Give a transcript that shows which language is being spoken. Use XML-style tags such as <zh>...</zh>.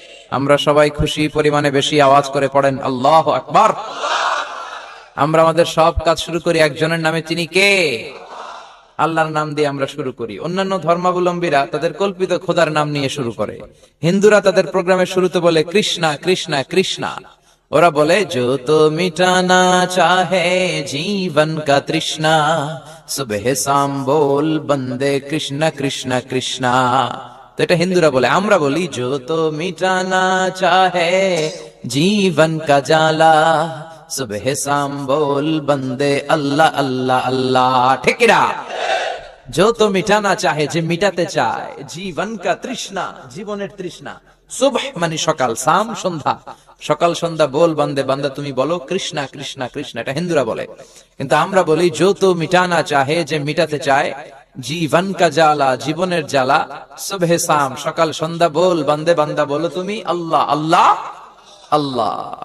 <bn>আমরা সবাই খুশি পরিমাণে বেশি আওয়াজ করে পড়েন আল্লাহু আকবার। আমরা আমাদের সব কাজ শুরু করি একজনের নামে, তিনি কে? আল্লাহর নাম দিয়ে আমরা শুরু করি। অন্যান্য ধর্মাবলম্বীরা তাদের কল্পিত খোদার নাম নিয়ে শুরু করে। হিন্দুরা তাদের প্রোগ্রামের শুরুতে বলে কৃষ্ণা কৃষ্ণা কৃষ্ণা। ওরা বলে</bn> <hi>जो तो मिटाना चाहे जीवन का तृष्णा सुबह शाम बोल बंदे कृष्ण कृष्ण कृष्ण।</hi> <bn>तो এটা হিন্দুরা বলে। আমরা বলি</bn> <hi>जो तो मिटाना चाहे जीवन का जाला सुबह शाम बोल बंदे अल्लाह अल्लाह अल्लाह।</hi> <bn>ঠিক না?</bn> <hi>जो तो मिटाना चाहे,</hi> <bn>যে মিটাতে চায়,</bn> <hi>জীবন কা তৃষ্ণা,</hi> <bn>জীবনের তৃষ্ণা, সুবহ মানে সকাল, শাম সন্ধ্যা, সকাল সন্ধ্যা বল বান্দে বান্দা তুমি বলো কৃষ্ণা কৃষ্ণা কৃষ্ণা। এটা হিন্দুরা বলে। কিন্তু আমরা বলি</bn> <hi>जो तो मिटाना चाहे,</hi> <bn>যে মিটাতে চায়,</bn> <hi>জীবন কা জ্বালা,</hi> <bn>জীবনের জ্বালা, সুবহ শাম সকাল সন্ধ্যা বল বান্দে বান্দা বলো তুমি আল্লাহ আল্লাহ আল্লাহ।</bn>